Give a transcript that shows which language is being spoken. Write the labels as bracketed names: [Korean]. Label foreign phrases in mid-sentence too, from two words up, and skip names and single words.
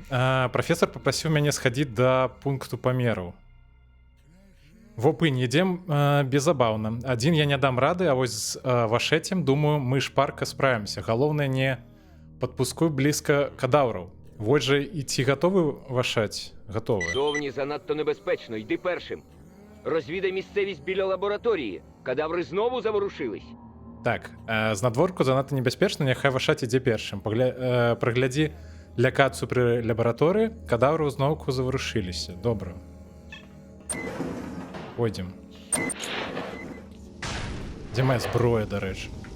[Belarusian] Прафесор папрасіў мяне схадзіць да пункту памераў. Вопынь, ідзем безабаўна. Адзін я не дам рады, а вось з вашэцем, думаю, мы шпарка справімся. Галоўнае, не падпускуй блізка кадаўраў. Вось жа і ці гатовы вашаць? Гатовы. [Ukrainian] Зовні занадто небезпечно, йди першим. Розвідай місцевість біля лабораторії. Кадаври знову заворушились. [Belarusian] Так, з надворку занадта небяспечна, няхай вашаць ідзе першым. Праглядзі лякацыю пры лабараторыі, кадаўры зноўку заварушыліся. Добра. Пойдзем. Дзе моя зброя, дарэчы?